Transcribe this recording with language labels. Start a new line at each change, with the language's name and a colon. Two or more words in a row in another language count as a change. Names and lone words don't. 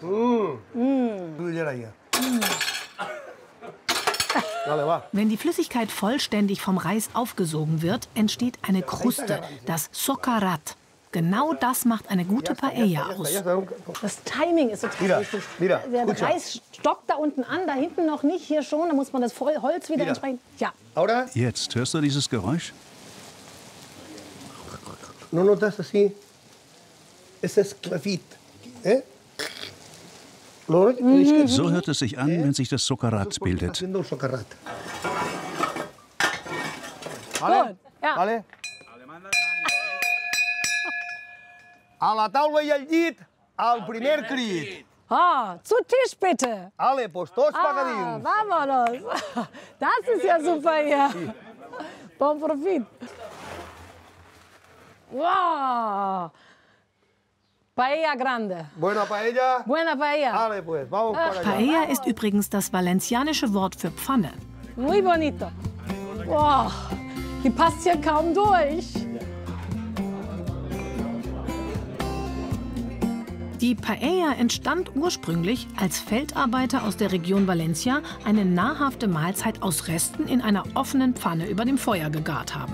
German: Wenn die Flüssigkeit vollständig vom Reis aufgesogen wird, entsteht eine Kruste, das Socarrat. Genau das macht eine gute Paella aus. Das Timing ist total wichtig. Der Reis stockt da unten an, da hinten noch nicht, hier schon. Da muss man das Holz wieder entsprechend... Ja. Jetzt, hörst du dieses Geräusch?
Spanish: ¿No notas así? Ese esclavit.
German: So hört es sich an, wenn sich das Socarrat bildet. Gut, ja.
Catalan: A la taula i al llit, al primer crit.
German: Zu Tisch bitte.
Catalan: Ale, pues tots pagadins.
Spanish: Vámonos.
German: Das ist ja super hier.
Catalan: Bon Profit.
Spanish: Wow. Paella grande. Buena paella. Buena paella. Ale, pues, vamos para allá.
German: Paella ist übrigens das valencianische Wort für Pfanne.
Spanish: Muy bonito. Wow.
German: Die passt hier kaum durch. Die Paella entstand ursprünglich, als Feldarbeiter aus der Region Valencia eine nahrhafte Mahlzeit aus Resten in einer offenen Pfanne über dem Feuer gegart haben.